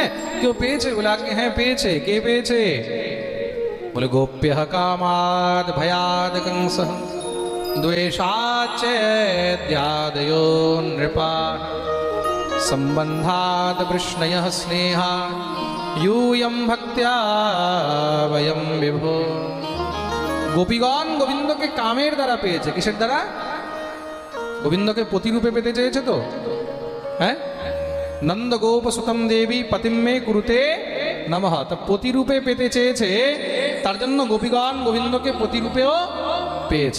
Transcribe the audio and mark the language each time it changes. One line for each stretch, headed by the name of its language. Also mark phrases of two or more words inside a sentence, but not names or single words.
Bangla: কেউ পেয়েছে বলে আজকে হ্যাঁ পেয়েছে। কে পেয়েছে? বলে
Sanskrit: গোপ্য কামাদ ভয়াদ কংস দ্বেষাচ্ছেদ্যাদয়ো নৃপা সম্বন্ধাদ বৃষ্ণয় স্নেহা यूयं भक्त्या वयं विभो।
Bangla: গোপীগণ গোবিন্দকে কামের দ্বারা পেয়েছে। কিসের দ্বারা? গোবিন্দকে পতিরূপে পেতে চেয়েছে তো, হ্যাঁ।
Sanskrit: নন্দ গোপ সুতম দেবী পতিম্মে কুরুতে নমঃ।
Bangla: তা পতিরূপে পেতে চেয়েছে, তার জন্য গোপীগণ গোবিন্দকে পতিরূপেও পেয়েছে।